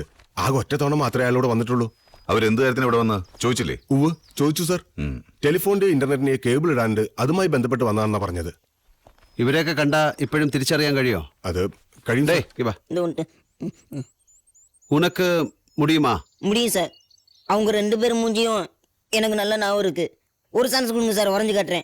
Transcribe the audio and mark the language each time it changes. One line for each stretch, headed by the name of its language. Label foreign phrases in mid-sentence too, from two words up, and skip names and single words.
Malayalam: ആകെ ഒറ്റ തവണ മാത്രമേ അയാളോട് വന്നിട്ടുള്ളൂ. അവരെന്ത് കാര്യത്തിന് ഇവിടെ വന്ന് ചോദിച്ചില്ലേ? ഉവ് ചോദിച്ചു സാർ. ടെലിഫോണിന്റെ ഇന്റർനെറ്റിന് കേബിൾ ഇടാണ്ട് അതുമായി ബന്ധപ്പെട്ട് വന്നാണെന്നാ പറഞ്ഞത്. ഇവരെയൊക്കെ കണ്ടാ ഇപ്പോഴും തിരിച്ചറിയാൻ കഴിയോ? അത് കഴിയുന്നേ.
Tamil: உனக்கு முடியுமா? முடியும் சார். அவங்க 2 பேர் மூஞ்சியும் எனக்கு நல்ல ஞாபகம் இருக்கு. ஒரு சான்ஸ் கொடுங்க சார், வரைஞ்சு காட்டுறேன்.